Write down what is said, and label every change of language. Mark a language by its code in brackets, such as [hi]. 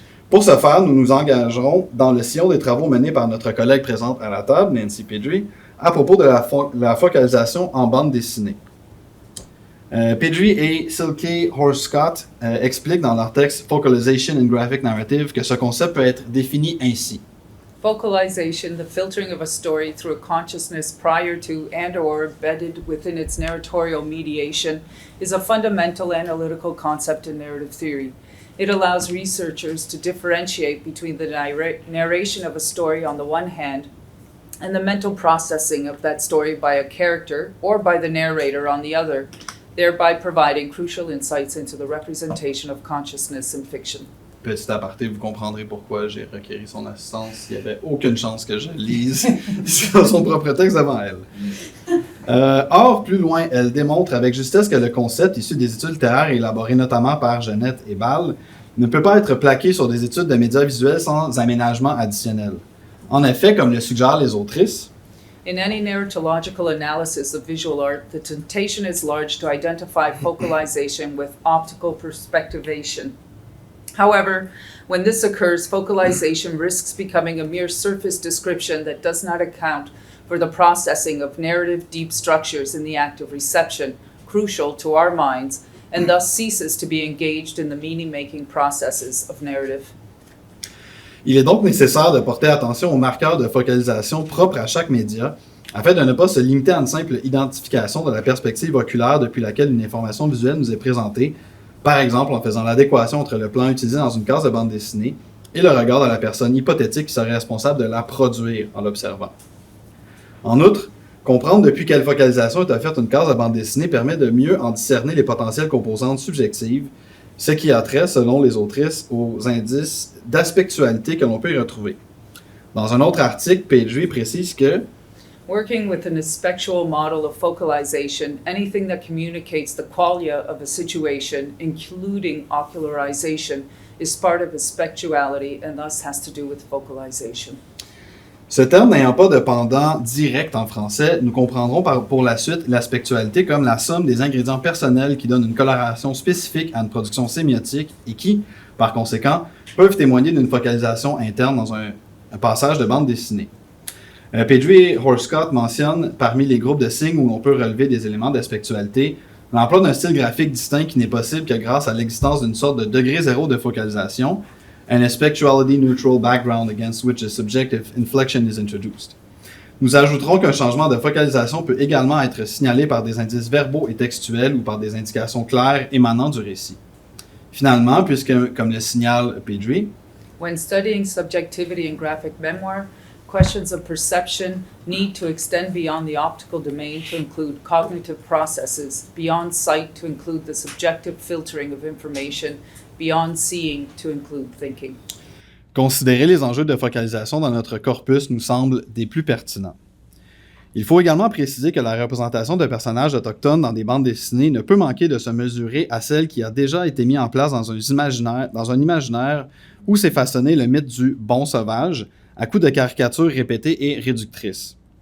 [fr] Pour ce faire, nous nous engagerons dans le sillon des travaux menés par notre collègue présente à la table, Nancy Pedri, à propos de la focalisation en bande dessinée. Pedri et Silke Horscott expliquent dans leur texte Focalization in Graphic Narrative que ce concept peut être défini ainsi. [en] Focalization, the filtering of a story through a consciousness prior to and or embedded within its narratorial mediation, is a fundamental analytical concept in narrative theory. It allows researchers to differentiate between the narration of a story on the one hand and the mental processing of that story by a character or by the narrator on the other, thereby providing crucial insights into the representation of consciousness in fiction. [fr] Petit aparté, vous comprendrez pourquoi j'ai requéri son assistance. Il n'y avait aucune chance que je lise son propre texte avant elle. Or, plus loin, elle démontre avec justesse que le concept issu des études littéraires élaborées notamment par Jeannette et Ball ne peut pas être plaqué sur des études de médias visuels sans aménagement additionnel. En effet, comme le suggèrent les autrices, [en] In any narratological analysis of visual art, the temptation is large to identify focalization with optical perspectivation. However, when this occurs, focalization risks becoming a mere surface description that does not account for the processing of narrative deep structures in the act of reception, crucial to our minds, and thus ceases to be engaged in the meaning-making processes of narrative. [fr] il est donc nécessaire de porter attention aux marqueurs de focalisation propres à chaque média, afin de ne pas se limiter à une simple identification de la perspective oculaire depuis laquelle une information visuelle nous est présentée, par exemple en faisant l'adéquation entre le plan utilisé dans une case de bande dessinée et le regard de la personne hypothétique qui serait responsable de la produire en l'observant. En outre, comprendre depuis quelle focalisation est offerte une case de bande dessinée permet de mieux en discerner les potentielles composantes subjectives, ce qui a trait, selon les autrices, aux indices d'aspectualité que l'on peut y retrouver. Dans un autre article, Pedri précise que [en] Working with an aspectual model of focalization, anything that communicates the qualia of a situation, including ocularization, is part of aspectuality and thus has to do with focalization. [fr] ce terme n'ayant pas de pendant direct en français, nous comprendrons pour la suite l'aspectualité comme la somme des ingrédients personnels qui donnent une coloration spécifique à une production sémiotique et qui, par conséquent, peuvent témoigner d'une focalisation interne dans un passage de bande dessinée. Pedri et Horscott mentionnent, parmi les groupes de signes où l'on peut relever des éléments d'aspectualité, l'emploi d'un style graphique distinct qui n'est possible que grâce à l'existence d'une sorte de degré zéro de focalisation, [en] an aspectuality neutral background against which a subjective inflection is introduced. [fr] Nous ajouterons qu'un changement de focalisation peut également être signalé par des indices verbaux et textuels ou par des indications claires émanant du récit. Finalement, puisque, comme le signale Pedri, [en] When studying subjectivity in graphic memoir, questions of perception need to extend beyond the optical domain to include cognitive processes, beyond sight to include the subjective filtering of information, beyond seeing to include thinking. [fr] considérer les enjeux de focalisation dans notre corpus nous semble des plus pertinents. Il faut également préciser que la représentation de personnages autochtones dans des bandes dessinées ne peut manquer de se mesurer à celle qui a déjà été mise en place dans un imaginaire où s'est façonné le mythe du « bon sauvage », à coups de caricatures répétées et réductrices.